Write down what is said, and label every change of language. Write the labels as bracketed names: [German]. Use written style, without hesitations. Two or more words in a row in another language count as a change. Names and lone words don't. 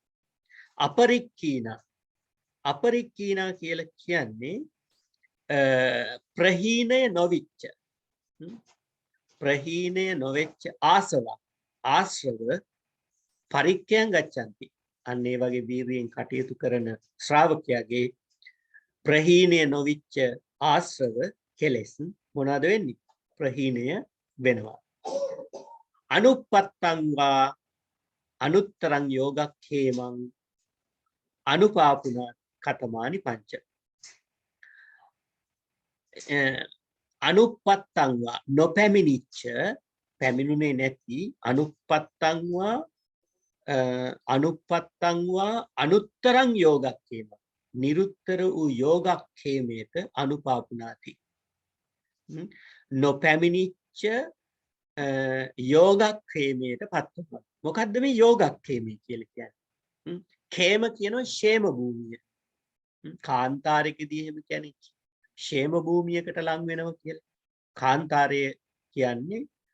[Sinhala] අපරික්ඛීනා කියලා කියන්නේ ප්‍රහීනය නොවෙච්ච ආශ්‍රව [Pali] පරික්ඛයන් ගච්ඡanti. [Sinhala] අන්න ඒ වගේ වීර්යයෙන් කටයුතු කරන ශ්‍රාවකයාගේ ප්‍රහීනය නොවිච්ච ආශ්‍රව කෙලෙස් මොනවද වෙන්නේ? ප්‍රහීනය වෙනවා. [Pali] අනුපත්තං වා අනුත්තරං යෝගක්ඛේමං අනුපාපුන කතමානි පංච අනුපත්තං වා [Sinhala] නොපැමිණිච්ච පැමිණුනේ නැති [Pali] අනුපත්තං වා අනුත්තරං යෝගක්ඛේම [Sinhala] නිරුත්තර වූ යෝගක්ඛේමයට අනුපාපුනාති නොපැමිණිච්ච යෝගක්ඛේමයට පත් වෙනවා මොකද්ද මේ යෝගක්ඛේමය කියලා කියන්නේ ඛේම කියනවා ෂේම භූමිය කාන්තාරයකදී එහෙම කියන්නේ ෂේම භූමියකට ලං වෙනවා කියලා කාන්තාරය කියන්නේ